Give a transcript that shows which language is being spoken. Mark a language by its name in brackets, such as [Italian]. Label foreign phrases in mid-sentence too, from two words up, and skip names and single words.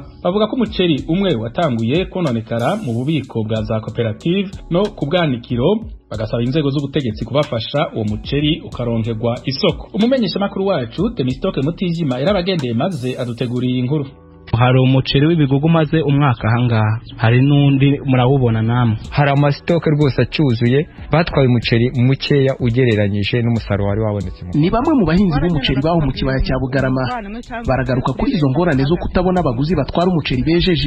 [Rundi] Bavuga ko umuceri umwe watanguye kononekara mu bubiko bwa za koperative no ku bwanikiro, bagasaba inzego z'ubutegetsi kubafasha uwo muceri ukaronkerwa isoko. Umumenyesha makuru wacu Temistoke Mutijima yarabagendeye maze aduteguriye inkuru. Hari umuceri w'ibigugu maze umwaka hangaha, hari n'undi murawubona namwe. Hari amasitoke rwose acyuzuye, batwaye umuceri mukeya ugereranyije n'umusaruro wari wabonetse. Ni bamwe mu bahinzi b'umuceri baho mu kibaya cya Bugarama baragaruka kuri izo ngorane zo kutabona abaguzi batwara umuceri bejeje.